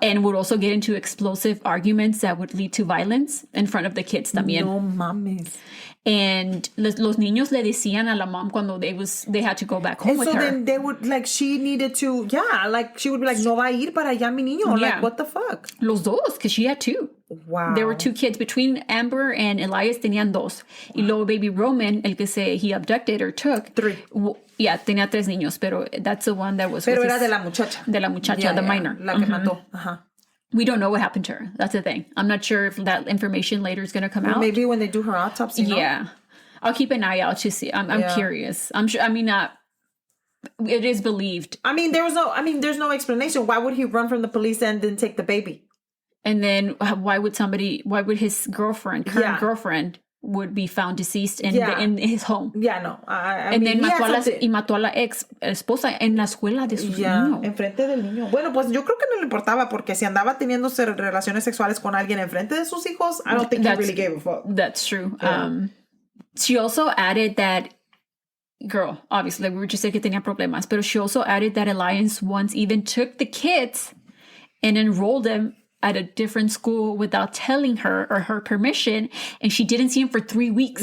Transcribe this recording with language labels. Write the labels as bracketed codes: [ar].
[en] And would also get into explosive arguments that would lead to violence in front of the kids también. [es] No mames. [en] And [es] los niños le decían a la [en] mom cuando they had to go back home with her. So then they would, like, she needed to, she would be like, [es] no va a ir para allá mi niño. [en] Yeah. Like, what the fuck? [es] Los dos, [en] because she had 2. Wow. There were 2 kids. Between Amber and Elias tenían 2. [es] Y luego [en] baby Roman, [es] el que [en] he abducted or took. 3. Yeah, [es] tenía 3 niños, pero [en] that's the one that was [es] Pero [en] with [es] era de la muchacha. De la muchacha, [en] the minor. [es] La que mató. Ajá. [en] We don't know what happened to her. That's the thing. I'm not sure if that information later is going to come out. Maybe when they do her autopsy, no? Yeah. I'll keep an eye out to see. I'm curious. I'm sure. I mean, it is believed. I mean, there's no explanation. Why would he run from the police and then take the baby? And then why would his current girlfriend, would be found deceased in his home? Yeah, no. And then [es] mató a la ex esposa en la escuela de su niño. Enfrente del niño. Bueno, pues yo creo que no le importaba porque si andaba teniendo relaciones sexuales con alguien enfrente de sus hijos, [en] I don't think he really gave a fuck. That's true. Yeah. She also added that, girl, obviously, we were just saying [es] que tenía problemas, [en] but she also added that Elias once even took the kids and enrolled them at a different school without telling her or her permission, and she didn't see him for 3 weeks.